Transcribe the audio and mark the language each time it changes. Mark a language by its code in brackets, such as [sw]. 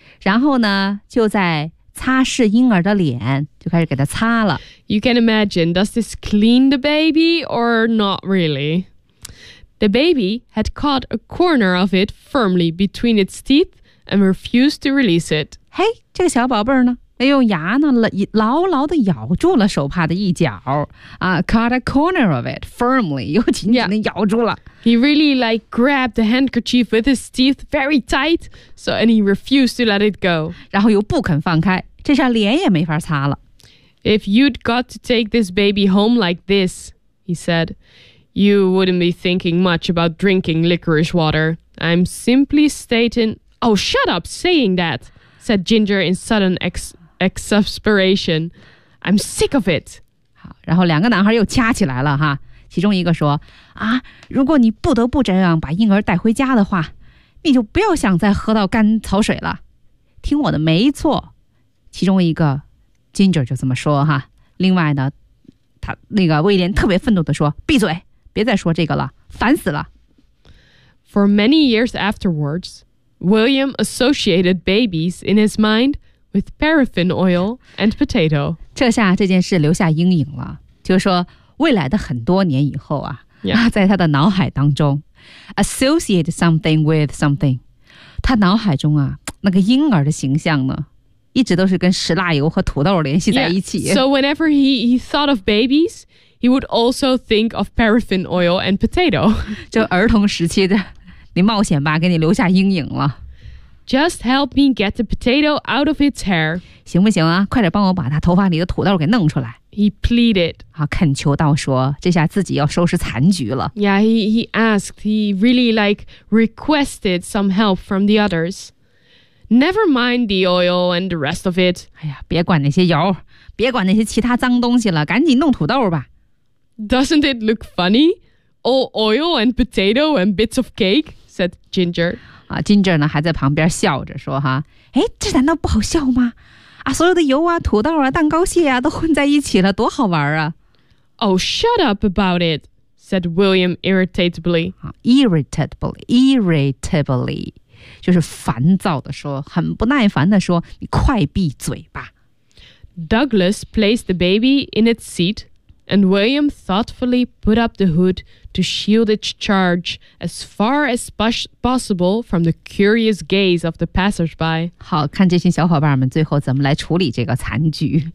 [zh] 然后呢，就在擦拭婴儿的脸，就开始给他擦了。 [en] You can imagine, does this clean the baby or not really? The baby had caught a corner of it firmly between its teeth and refused to release it. [zh] 嘿、 [en] hey, [zh] ，这个小宝贝呢，那用牙呢牢牢地咬住了手帕的一角啊、 [en] caught a corner of it firmly, [zh] 又紧紧地咬住了。 [en] Yeah. He really like grabbed the handkerchief with his teeth very tight, so and he refused to let it go. [zh] 然后又不肯放开，这下脸也没法擦了。 [en] If you'd got to take this baby home like this, he said, you wouldn't be thinking much about drinking licorice water. I'm simply stating. Oh, shut up saying that, said Ginger in sudden exasperation. I'm sick of it. [zh] 好，然后两个男孩又掐起来了哈。其中一个说啊，如果你不得不这样把婴儿带回家的话，你就不要想再喝到甘草水了。听我的，没错。其中一个 Ginger 就这么说哈。另外呢，他那个威廉特别愤怒地说，闭嘴，别再说这个了，烦死了。 [en] For many years afterwards, William associated babies in his mind with paraffin oil and potato. [zh] 这下这件事留下阴影了，就说未来的很多年以后啊、 yeah. 在他的脑海当中 [en] associate something with something, [zh] 他脑海中啊那个婴儿的形象呢一直都是跟石蜡油和土豆联系在一起。 [en] Yeah. So whenever he thought of babies, he would also think of paraffin oil and potato. [zh] 就儿童时期的你冒险吧给你留下阴影了。 [en] Just help me get the potato out of its hair. [zh] 行不行啊快点帮我把他头发里的土豆给弄出来。 [en] He pleaded. [zh] 好，恳求道说，这下自己要收拾残局了。 [en] Yeah, he asked. He really like requested some help from the others. Never mind the oil and the rest of it. [zh] 哎呀，别管那些油，别管那些其他脏东西了，赶紧弄土豆吧。 [en] Doesn't it look funny? All oil and potato and bits of cake, said Ginger. [zh] 啊 ，Ginger 呢还在旁边笑着说哈，哎，这难道不好笑吗？啊，所有的油啊、土豆啊、蛋糕屑啊，都混在一起了，多好玩啊 [en] ！Oh, shut up about it," said William irritably. [zh] Irritably, 就是烦躁的说，很不耐烦的说，你快闭嘴吧。 [en] Douglas placed the baby in its seat, and William thoughtfully put up the hood to shield its charge as far as possible from the curious gaze of the passersby. [zh] 好，看这群小伙伴们最后怎么来处理这个残局。